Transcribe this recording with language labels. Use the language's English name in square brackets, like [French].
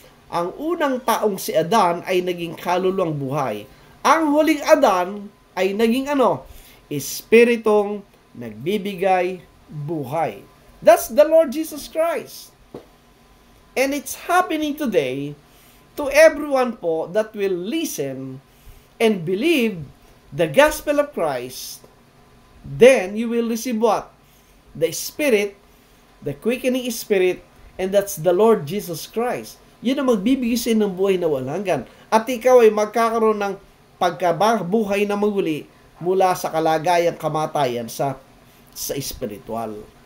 [Filipino] Ang unang taong si Adan ay naging kaluluwang buhay. Ang huling Adan ay naging espiritong nagbibigay buhay. [English] That's the Lord Jesus Christ. And it's happening today to everyone po that will listen and believe the gospel of Christ. Then you will receive what? The Spirit, the quickening Spirit, and that's the Lord Jesus Christ. [Filipino] Yun ang magbibigay sa ng buhay na walang hanggan. At ikaw ay magkakaroon ng pagkabuhay na maguli mula sa kalagayang kamatayan sa spiritual.